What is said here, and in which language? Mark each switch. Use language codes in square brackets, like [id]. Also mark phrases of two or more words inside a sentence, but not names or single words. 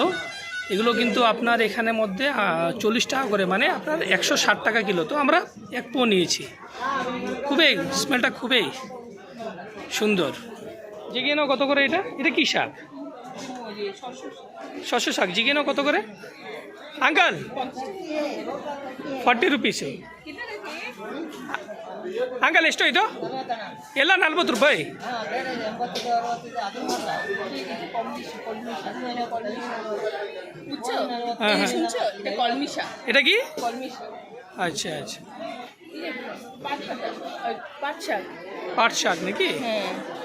[bn] এগুলো কিন্তু আপনার এখানের মধ্যে 40 টাকা করে, মানে আপনার 160 টাকা কিলো। তো আমরা এক পো নিয়েছি। খুবই স্মেলটা খুবই সুন্দর। জিগে নাও কত করে এটা? এটা কি শাক? শস্য শাক। জিগে নাও কত করে আঙ্কাল? 40 rupees [kn] ಅಂಕಲ್ ಎಷ್ಟು ಇದು? ಎಲ್ಲ 40 ರೂಪಾಯಿ। [bn] এটা কি? আচ্ছা আচ্ছা, পাট শাক নাকি?